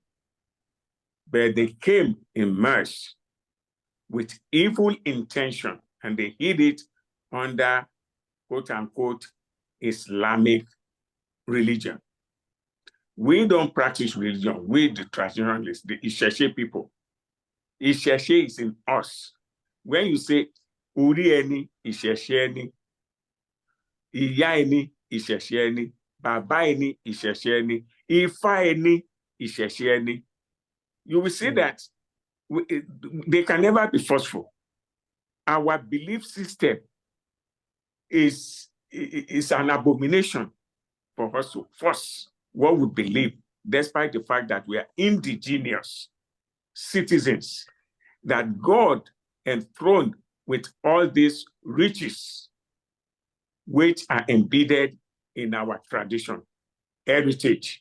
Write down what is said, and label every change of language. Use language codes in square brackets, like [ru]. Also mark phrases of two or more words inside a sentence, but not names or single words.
[en] But they came immersed with evil intention, and they hid it under, quote unquote, Islamic religion. We don't practice religion. We, the traditionalists, the Isheshe people. Isheshe is in us. When you say, [yo] Uri eni, Isheshe eni, Iya eni, Isheshe eni, Baba eni, Isheshe eni, Ifa eni, Isheshe eni, [en] you will see that they can never be forceful. Our belief system is an abomination for us to force what we believe, despite the fact that we are indigenous citizens, that God enthroned with all these riches, which are embedded in our tradition, heritage.